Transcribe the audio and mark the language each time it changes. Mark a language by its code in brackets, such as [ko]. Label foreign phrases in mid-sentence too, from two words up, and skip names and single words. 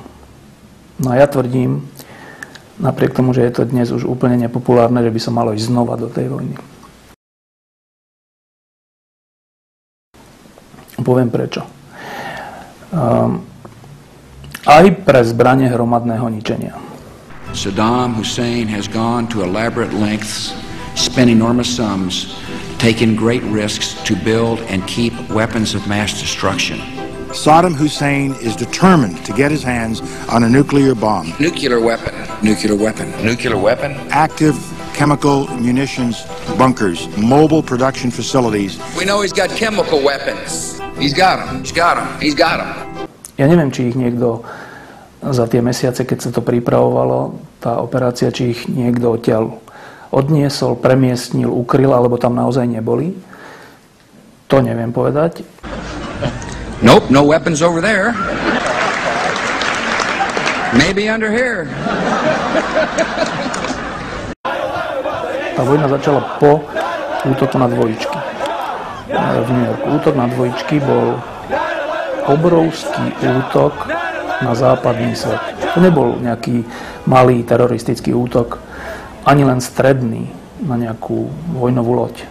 [sk] No a ja tvrdím, napriek tomu, že je to dnes už úplne nepopulárne, že by sa malo ísť znova do tej vojny. Poviem prečo. Aj pre zbranie hromadného ničenia. [en] Saddam Hussein has gone to elaborate lengths, spent enormous sums, taken great risks to build and keep weapons of mass destruction. Saddam Hussein is determined to get his hands on a nuclear bomb. Nuclear weapon. Nuclear weapon. Nuclear weapon. Active chemical munitions bunkers, mobile production facilities. We know he's got chemical weapons. He's got them. He's got them. He's got them. [sk] Ja neviem, či ich niekto za tie mesiace, keď sa to pripravovalo, tá operácia, či ich niekto odtiaľ odniesol, premiestnil, ukryl, alebo tam naozaj neboli. To neviem povedať. [en] Nope, no weapons over there. Maybe under here. [sk] Tá vojna začala po útoku na dvojičky. V New Yorku. Útok na dvojičky bol obrovský útok na západný svet. To nebol nejaký malý teroristický útok, ani len stredný na nejakú vojnovú loď.